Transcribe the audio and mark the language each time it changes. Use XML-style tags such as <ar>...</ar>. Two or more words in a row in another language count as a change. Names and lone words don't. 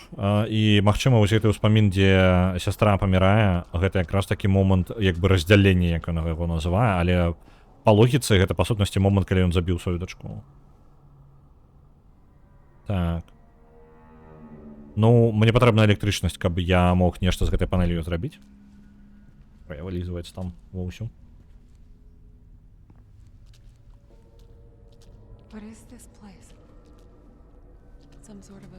<be>І, магчыма, вось гэты ўспамін, дзе сястра памірае, гэта якраз такі момант, як бы раздзялення, як ён яго называе, але па логіцы гэта, па сутнасці, момант, калі ён забіў сваю дачку. Так. Ну, мне патрэбна электрычнасць, каб я мог нешта з гэтай панелью зрабіць. Ой, вылізваецца там ва ўсю.</be> <en>What is this place? Some sort of a...</en>